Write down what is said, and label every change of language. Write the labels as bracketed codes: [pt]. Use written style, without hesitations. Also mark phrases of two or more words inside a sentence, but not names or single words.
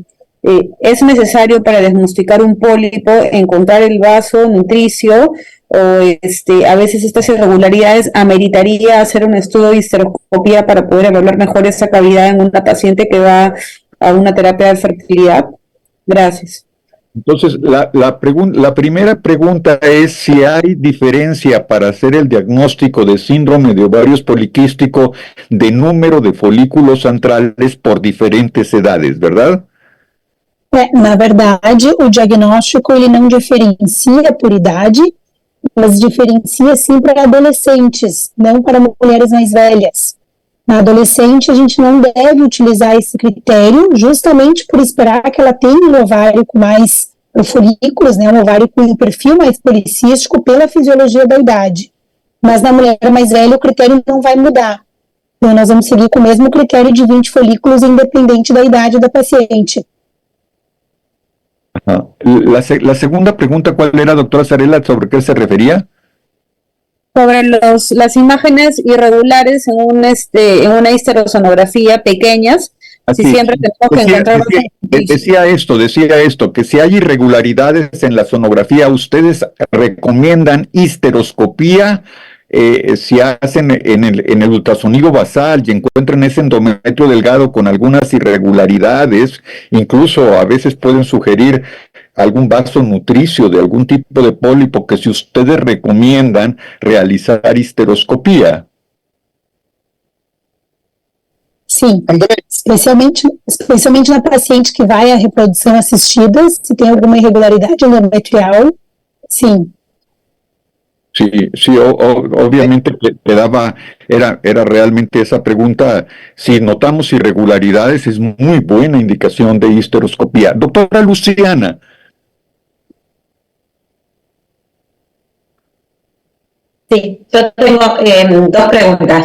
[es] ¿Es necesario para diagnosticar un pólipo encontrar el vaso nutricio o a veces estas irregularidades ameritaría hacer un estudio de histeroscopía para poder evaluar mejor esa cavidad en una paciente que va a una terapia de fertilidad? Gracias. Entonces, la primera pregunta es si hay diferencia para hacer el diagnóstico de síndrome de ovarios poliquístico de número de folículos centrales por diferentes edades, ¿verdad? [pt] Na verdade, o diagnóstico ele não diferencia por idade, mas diferencia sim para adolescentes, não para mulheres mais velhas. Na adolescente, a gente não deve utilizar esse critério, justamente por esperar que ela tenha um ovário com mais folículos, né, um ovário com um perfil mais policístico pela fisiologia da idade. Mas na mulher mais velha, o critério não vai mudar. Então, nós vamos seguir com o mesmo critério de 20 folículos, independente da idade da paciente. [es] La segunda pregunta, ¿cuál era, doctora Sarela? ¿Sobre qué se refería? Sobre las imágenes irregulares en una histerosonografía pequeñas, si siempre tenemos que encontrar... Decía esto, que si hay irregularidades en la sonografía, ¿ustedes recomiendan histeroscopía? Si hacen en el ultrasonido basal y encuentran ese endometrio delgado con algunas irregularidades, incluso a veces pueden sugerir algún vaso nutricio de algún tipo de pólipo, que si ustedes recomiendan realizar histeroscopia. [pt] Sim, especialmente na paciente que vai à reprodução assistida, se tem alguma irregularidade endometrial, sim. [es] Sí, obviamente era realmente esa pregunta. Si notamos irregularidades, es muy buena indicación de histeroscopía. Doctora Luciana. Sí, yo tengo dos preguntas.